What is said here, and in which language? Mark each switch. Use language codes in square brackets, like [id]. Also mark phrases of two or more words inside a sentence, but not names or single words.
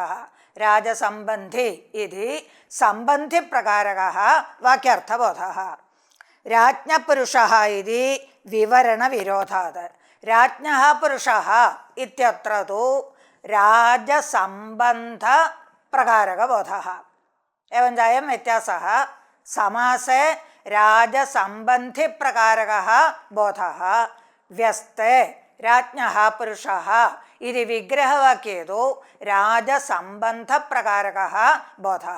[sa] രാജസംബന്ധി ഇതി സംബന്ധി പ്രകാരകഃ വാക്യാർത്ഥബോധഃ. രാജ്ഞപുരുഷഃ ഇതി വിവരണ വിരോധാത്. രാജ്ഞഃ പുരുഷഃ ഇത്യത്ര തു രാജസംബന്ധ പ്രകാരകബോധഃ. एवं अयं व्यत्यासः. समासे राजसंबंधि प्रकारकः बोधः व्यस्ते राज्ञः पुरुषः इति विग्रहवाक्ये तु राजसंबंध प्रकारकः बोधः.